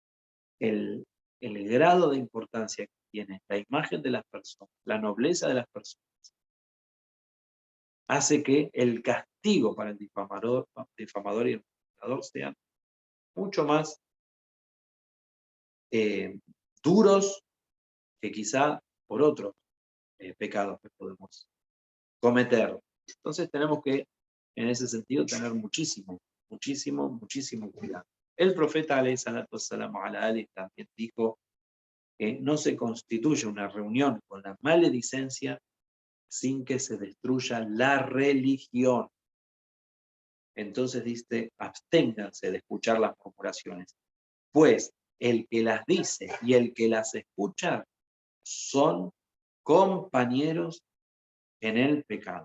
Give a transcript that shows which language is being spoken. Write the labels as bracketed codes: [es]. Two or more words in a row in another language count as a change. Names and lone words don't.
[es] Entonces, el el grado de importancia que tiene la imagen de las personas, la nobleza de las personas, hace que el castigo para el difamador y el mentirador sean mucho más duros que quizá por otros pecados que podemos cometer. Entonces tenemos que, en ese sentido, tener muchísimo cuidado. El profeta [ar] عليه الصلاة والسلام على آله [es] también dijo que no se constituye una reunión con la maledicencia sin que se destruya la religión. Entonces dice, absténganse de escuchar las murmuraciones, pues el que las dice y el que las escucha son compañeros en el pecado.